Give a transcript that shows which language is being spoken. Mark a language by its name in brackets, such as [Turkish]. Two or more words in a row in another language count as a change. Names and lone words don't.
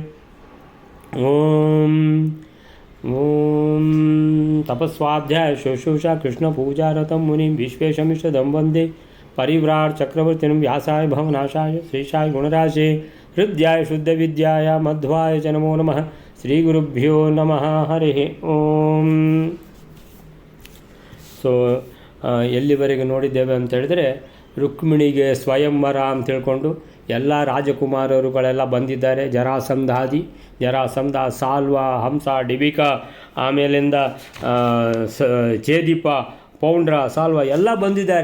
[Sanskrit] ओम ओम तपस्वाध्याय शुश्रूषा कृष्णपूजारतं मुनिं विश्वेशमिषदं वन्दे परिव्राट् चक्रवर्तिनं व्यासाय भवनाशाय श्रीशाय गुणराशे हृद्याय शुद्धविद्याय मध्वाय च नमो नमः। श्रीगुरुभ्यो नमः। हरिः ಓಂ। [Kannada] ಎಲ್ಲಿವರೆಗೆ ನೋಡಿದ್ದೇವೆ ಅಂತ ಹೇಳಿದರೆ, ರುಕ್ಮಿಣಿಗೆ ಸ್ವಯಂವರ ಅಂತ ತಿಳ್ಕೊಂಡು ಎಲ್ಲ ರಾಜಕುಮಾರರುಗಳೆಲ್ಲ ಬಂದಿದ್ದಾರೆ. ಜರಾಸಂಧ, ಸಾಲ್ವ, ಹಂಸ, ಡಿಬಿಕ, ಆಮೇಲಿಂದ ಚೇದಿಪ, ಪೌಂಡ್ರ, ಸಾಲ್ವ ಎಲ್ಲ ಬಂದಿದ್ದಾರೆ.